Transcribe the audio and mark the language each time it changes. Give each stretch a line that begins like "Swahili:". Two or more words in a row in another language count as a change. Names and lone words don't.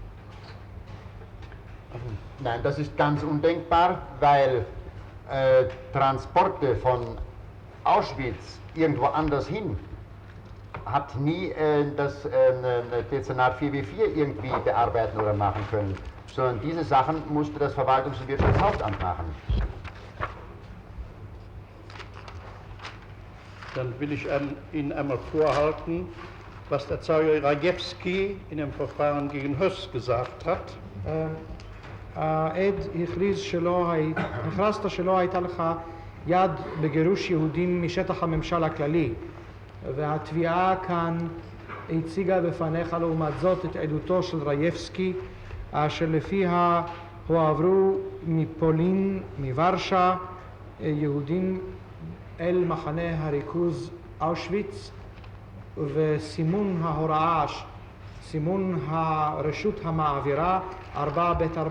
German: Nein, das ist ganz undenkbar, weil Transporte von Auschwitz irgendwo anders hin hat nie das Dezernat 4b4 irgendwie bearbeiten oder machen können, sondern diese Sachen musste das Verwaltungs- und Wirtschaftshauptamt machen. Dann will ich Ihnen einmal vorhalten, was der Zeuge Rajewski in dem Verfahren gegen Höss gesagt hat.
Hebrew: העד הכרזת שלא הייתה לך יד בגירוש יהודים משטח הממשל הכללי, והתביעה כאן הציגה בפניך לעומת זאת את עדותו של רייבסקי, אשר לפיה הועברו מפולין, מוורשה, יהודים אל מחנה הריכוז אושוויץ, וסימון ההוראה, סימון הרשות המעבירה 4ב4.